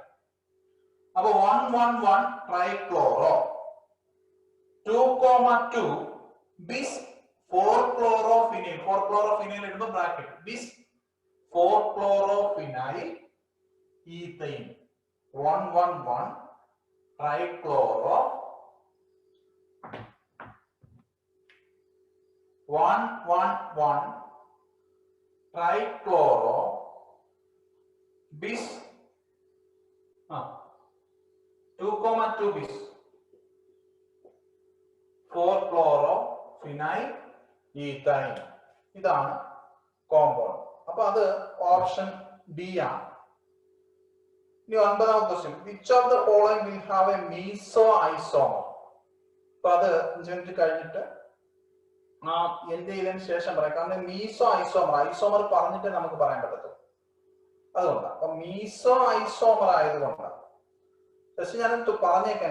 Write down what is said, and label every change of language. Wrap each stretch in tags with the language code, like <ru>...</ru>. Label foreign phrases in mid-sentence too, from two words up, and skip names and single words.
<ml>അപ്പൊ 1 1 1 ട്രൈക്ലോറോ, 2,2</ml> <en>bis 4 chlorophenyl.</en> <ml>4 ക്ലോറോഫിനൈൽ ഇടുമ്പോൾ</ml> <en>bracket bis 4 chlorophenyl ethane. 1 1 1 trichloro, 1 1 1 trichloro bis 2,2 bis 4 chloro-phenyl ethyl.</en> <ml>ഇതാണ് കോമ്പൗണ്ട്. അപ്പൊ അത്</ml> <en>option D</en> <ml>ആണ്. ഇനി 9ാമത്തെ ക്വസ്റ്റ്യൻ,</ml> <en>which of the following will have a meso isomer.</en> <ml>അപ്പൊ അത് 5 മിനിറ്റ് കഴിഞ്ഞിട്ട് എന്ത് ചെയ്തതിനു ശേഷം പറയാം. കാരണം</ml> <en>meso isomer</en> <ml>പറഞ്ഞിട്ട് നമുക്ക് പറയാൻ പറ്റത്തുള്ളൂ. അതുകൊണ്ടാണ്. അപ്പൊ</ml> <en>meso isomer</en> <ml>ആയതുകൊണ്ടാണ് ജസ്റ്റ് ഞാൻ പറഞ്ഞേക്കാം.</ml>